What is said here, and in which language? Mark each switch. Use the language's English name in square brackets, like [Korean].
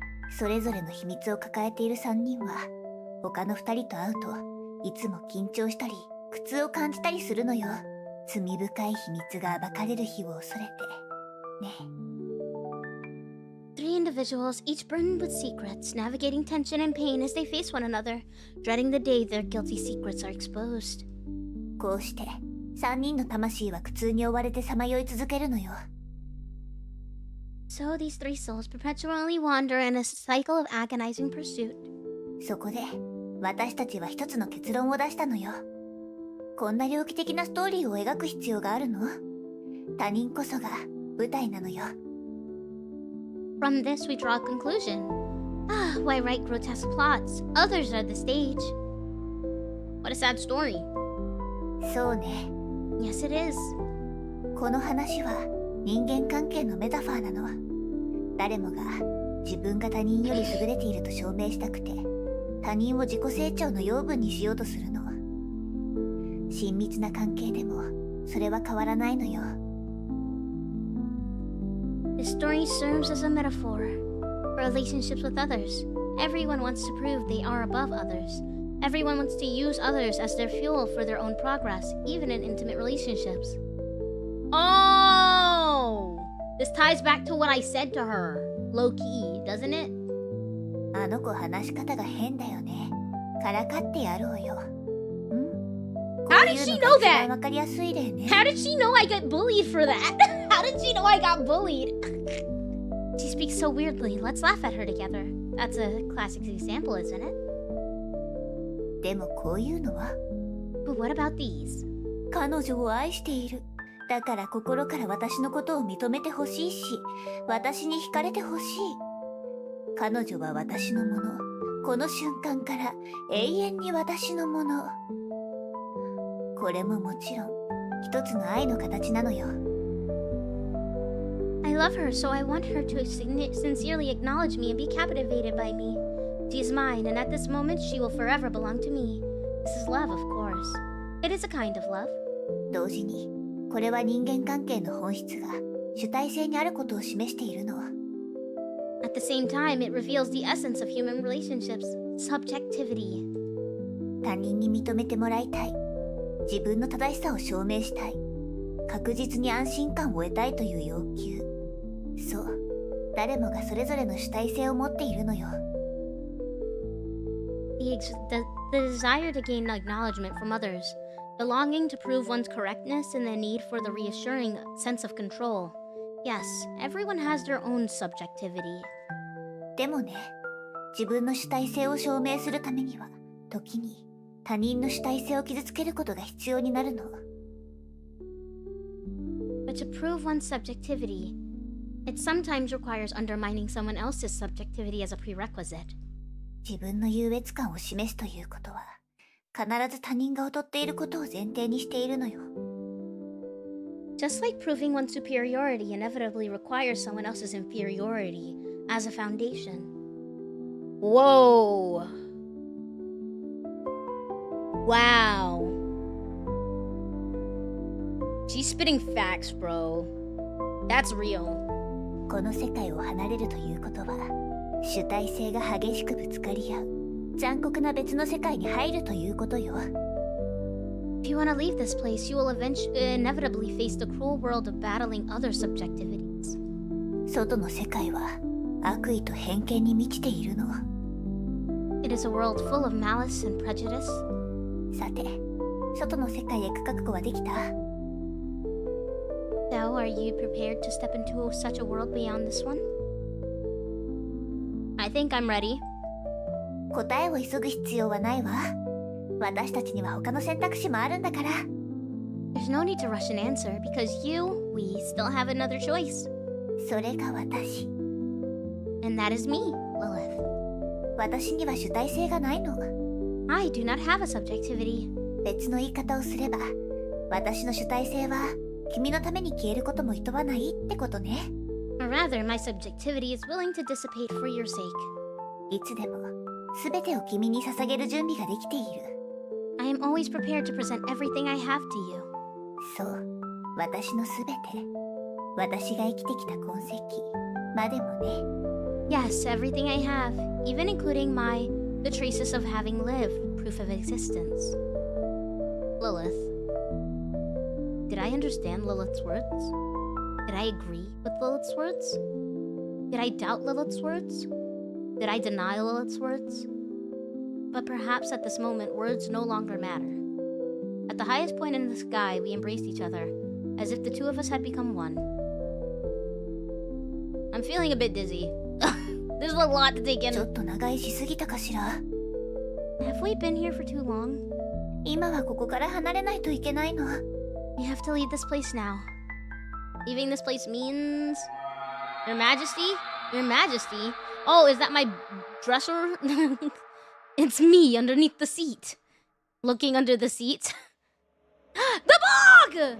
[Japanese] それぞれの秘密を抱えている3人は、他の2人と会うといつも緊張したり苦痛を感じたりするのよ。罪深い秘密が暴かれる日を恐れてね。 [English] Three individuals, each burdened with secrets, navigating tension and pain as they face one another, dreading the day their guilty secrets are exposed. [Japanese] こうして3人の魂は苦痛に追われてさまよい続けるのよ。 [English] So these three souls perpetually wander in a cycle of agonizing pursuit. [Japanese] そこで私たちは一つの結論を出したのよ。こんな猟奇的なストーリーを描く必要があるの？他人こそが舞台なのよ。 [English] From this, we draw a conclusion. Ah, why write grotesque plots? Others are the stage. What a sad story. [Japanese] そうね。 [English] Yes, it is. [Japanese] この話は人間関係のメタファーなの。誰もが自分が他人より優れていると証明したくて、他人を自己成長の養分にしようとするの。親密な関係でもそれは変わらないのよ。 [English] This story serves as a metaphor for relationships with others. Everyone wants to prove they are above others. Everyone wants to use others as their fuel for their own progress, even in intimate relationships. Oh! This ties back to what I said to her. Low-key, doesn't it? [Japanese] あの子話し方が変だよね。からかってやろうよ。 [English] How did she know that? [Japanese] わかりやすい例ね。 [English] How did she know I got bullied for that? How did she know I got bullied? She speaks so weirdly. Let's laugh at her together. That's a classic example, isn't it? [Japanese] でもこういうのは [English] But what about these? [Japanese] 彼女を愛している。だから心から私のことを認めてほしいし、私に惹かれてほしい。彼女は私のもの。この瞬間から永遠に私のもの。これももちろん一つの愛の形なのよ。 [English] I love her, so I want her to sincerely acknowledge me and be captivated by me. She is mine, and at this moment she will forever belong to me. This is love, of course. It is a kind of love. [Japanese] 同時にこれは人間関係の本質が主体性にあることを示しているの。 [English] At the same time, it reveals the essence of human relationships, subjectivity. [Japanese] 他人に認めてもらいたい。自分の正しさを証明したい。確実に安心感を得たいという要求。そう、誰もがそれぞれの主体性を持っているのよ。 [English] The desire to gain acknowledgement from others, the longing to prove one's correctness, and the need for the reassuring sense of control. Yes, everyone has their own subjectivity. [Japanese] でもね、自分の主体性を証明するためには、時に他人の主体性を傷つけることが必要になるの。 [English] But to prove one's subjectivity, it sometimes requires undermining someone else's subjectivity as a prerequisite. [Japanese] 自分の優越感を示すということは、必ず他人が劣っていることを前提にしているのよ。 [English] Just like proving one's superiority inevitably requires someone else's inferiority as a foundation. Whoa! Wow. She's spitting facts, bro. That's real. [Japanese] この世界を離れるということは、主体性が激しくぶつかり合う残酷な別の世界に入るということよ。 [English] If you want to leave this place, you will inevitably face the cruel world of battling other subjectivities. [Japanese] 外の世界は悪意と偏見に満ちているの。 [English] It is a world full of malice and prejudice. [Japanese] さて、外の世界へ行く覚悟はできた？ [English] So, are you prepared to step into such a world beyond this one? I think I'm ready. [Japanese] 答えを急ぐ必要はないわ。私たちには他の選択肢もあるんだから。 [English] There's no need to rush an answer because we still have another choice. [Japanese] それが私。 [English] And that is me, Lilith. [Japanese] 私には主体性がないの。 [English] I do not have a subjectivity. [Japanese] 別の言い方をすれば、私の主体性は君のために消えることも厭わないってことね。 [English] Or rather, my subjectivity is willing to dissipate for your sake. [Japanese] いつでも全てを君に捧げる準備ができている。 [English] I am always prepared to present everything I have to you. [Japanese] そう、私の全て。私が生きてきた痕跡までもね。 [English] Yes, everything I have, even including the traces of having lived, proof of existence. Lilith. Did I understand Lilith's words? Did I agree with Lilith's words? Did I doubt Lilith's words? Did I deny Lilith's words? But perhaps at this moment, words no longer matter. At the highest point in the sky, we embraced each other, as if the two of us had become one. I'm feeling a bit dizzy. There's a lot to take in. [Japanese] ちょっと長居しすぎたかしら。 [English] Have we been here for too long? [Japanese] 今はここから離れないといけないの。 [English] We have to leave this place now. Leaving this place means... Your Majesty? Your Majesty? Oh, is that my dresser? It's me underneath the seat. Looking under the seat. The book!